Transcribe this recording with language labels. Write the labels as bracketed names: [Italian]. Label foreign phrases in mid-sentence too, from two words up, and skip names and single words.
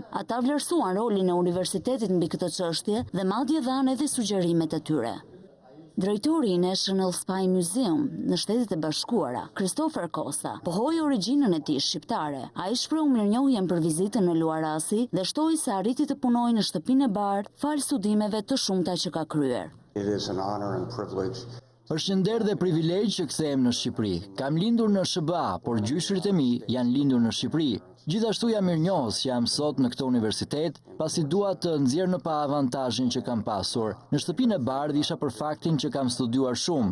[Albanian] Ata vlerësuan rolin e universitetit mbi këtë çështje dhe madje dhanë edhe sugjerimet e tyre. Drejtori i [English] National Spy Museum [Albanian] në Shtetet e Bashkuara, Christopher Costa, pohoi origjinën e tij shqiptare. Ai shprehu mirënjohjen për vizitën në Luarasi dhe shtoi se arriti të punojë në shtëpinë e bardhë fal studimeve të shumta që ka kryer. [English] It is an honor and privilege [Albanian] Është një nder dhe privilegj që kthehem në Shqipëri. Kam lindur në SBA, por gjyshrit e mi janë lindur në Shqipëri. Gjithashtu jam mirënjohës që jam sot në këtë universitet, pasi dua të nxjerr në pa avantazhin që kam pasur. Në shtëpinë e bardhë isha për faktin që kam studiuar shumë.